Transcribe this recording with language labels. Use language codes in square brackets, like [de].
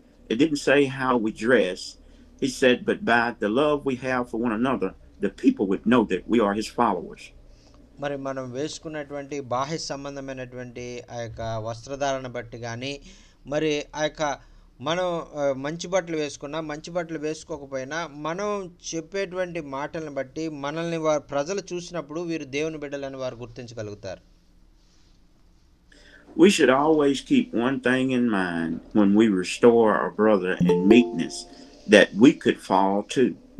[en] It didn't say how we dress. He said, but by the love we have for one another, the people would know that we are his followers. [te] మరి మనం వేసుకున్నటువంటి బాహ్య సంబంధమైనటువంటి ఆ యొక్క వస్త్రధారణ బట్టి కానీ మరి ఆ యొక్క మనం మంచి బట్టలు వేసుకున్నా మంచి బట్టలు వేసుకోకపోయినా మనం చెప్పేటువంటి మాటలను బట్టి మనల్ని ప్రజలు చూసినప్పుడు వీరు దేవుని బిడ్డలని వారు గుర్తించగలుగుతారు. [en] We should always keep one thing in mind when we restore our brother in meekness, that we could fall too.